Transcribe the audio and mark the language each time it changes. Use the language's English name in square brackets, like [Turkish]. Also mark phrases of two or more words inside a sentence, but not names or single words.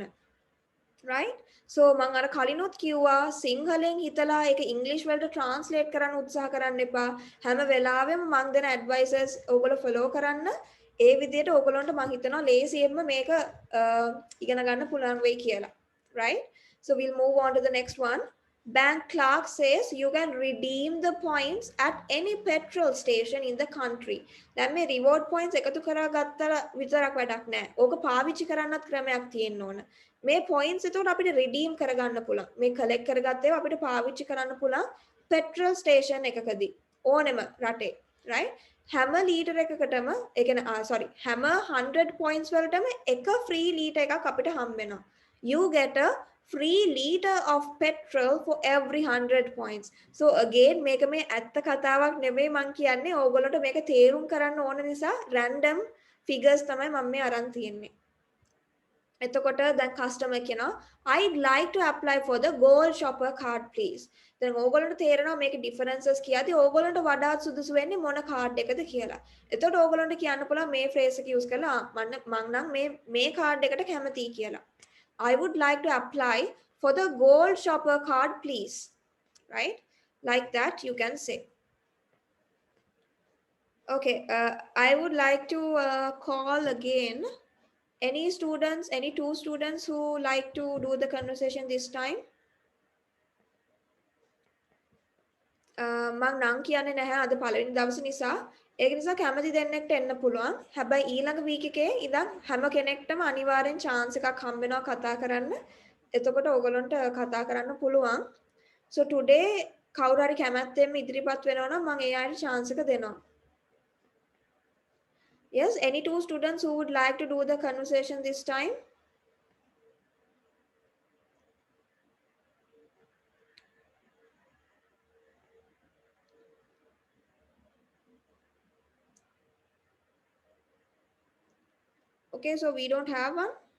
[English] right? [Sinhala] so මම අර කලිනුත් කිව්වා සිංහලෙන් හිතලා ඒක ඉංග්‍රීසි වලට ට්‍රාන්ස්ලේට් කරන්න උත්සාහ කරන්න එපා. හැම වෙලාවෙම මම දෙන ඇඩ්වයිසර්ස් ඕගොල්ලෝ ෆලෝ කරන්න. ඒ විදිහට ඕගොල්ලන්ට මම හිතනවා ලේසියෙන්ම මේක ඉගෙන ගන්න පුළුවන් වෙයි කියලා. right? [English] so we'll move on to the next one. Bank clerk says you can redeem the points at any petrol station in the country. [Sinhala] දැන් මේ [English] reward points [Sinhala] එකතු කරගත්තා විතරක් වැඩක් නැහැ. ඕක පාවිච්චි කරන්නත් ක්‍රමයක් තියෙන්න ඕන. මේ points එතකොට අපිට redeem කරගන්න පුළුවන්. මේ collect කරගත්ත ඒවා අපිට පාවිච්චි කරන්න පුළුවන් [English] petrol station [Sinhala] එකකදී ඕනෙම රටේ. right? හැම ලීටර් එකකටම ඒ කියන්නේ හැම 100 points වලටම එක [English] free liter [Sinhala] එකක් අපිට හම්බ වෙනවා. [English] You get a free liter of petrol for every 100 points. [Sinhala] So again මේක මේ ඇත්ත කතාවක් නෙමෙයි මං කියන්නේ ඕගොල්ලන්ට මේක තේරුම් කරන්න ඕන නිසා [English] random figures [Sinhala] තමයි මම මේ අරන් තියෙන්නේ. එතකොට දැන් [English] customer කියනවා I'd like to apply for the gold shopper card please. [Sinhala] දැන් ඕගොල්ලන්ට තේරෙනවා මේක differences කියද්දි ඕගොල්ලන්ට වඩාත් සුදුසු වෙන්නේ මොන කාඩ් එකද කියලා. එතකොට ඕගොල්ලන්ට කියන්න පුළුවන් මේ phrase එක use කරලා මං නම් මේ කාඩ් එකට කැමතියි කියලා. [English] I would like to apply for the gold shopper card, please. Right? Like that, you can say. Okay, I would like to call again any two students who like to do the conversation this time. [Sinhala] මං නම් කියන්නේ නැහැ අද පළවෙනි දවසේ නිසා ඒක නිසා කැමති දෙන්නෙක්ට එන්න පුළුවන්. හැබැයි ඊළඟ වීක් එකේ ඉඳන් හැම කෙනෙක්ටම අනිවාර්යෙන් chance එකක් හම්බ වෙනවා කතා කරන්න. එතකොට ඕගොල්ලන්ට කතා කරන්න පුළුවන්. [English] So today [Sinhala] කවුරු හරි කැමැත්තෙන් ඉදිරිපත් වෙනවා නම් මම ඒ අයට chance එක දෙනවා. [English] Yes, any two students who would like to do the conversation this time? Okay, so we don't have one.